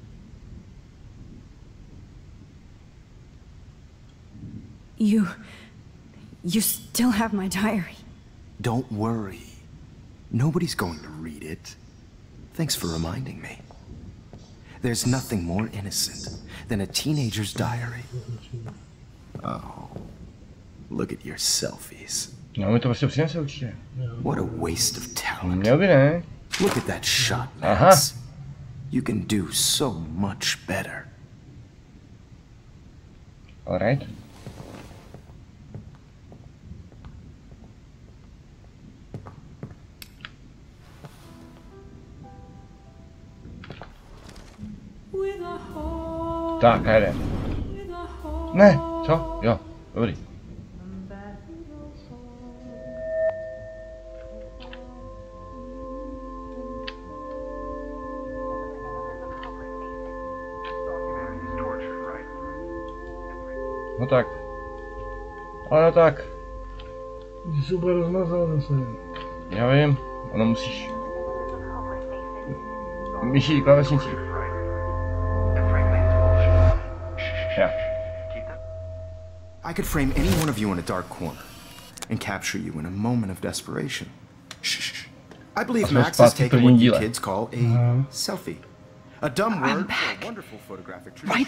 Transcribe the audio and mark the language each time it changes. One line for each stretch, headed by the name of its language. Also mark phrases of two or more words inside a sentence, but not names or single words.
English: You still have my diary. Don't worry. Nobody's going to read it. Thanks for reminding me. There's nothing more innocent than a teenager's diary. Oh, look at your selfies.
Czech: No, mi to prostě přinese určitě.
English: What a waste of talent.
Czech: Měl by, ne?
English: Look at that shot,
Czech: Aha.
English: Max. You can do so much better. All right.
Czech: Tak, jde. Ne, co? Jo, dobrý. No tak. Ale no tak. Jsi se úplně rozmazal zase. Já vím, ono musíš. Myší klávesnicí.
English: Yeah. I could frame any one of you in a dark corner and capture you in a moment of desperation. Shh. I believe Max has taken what you kids call a selfie. A dumb word for a wonderful photographic tradition.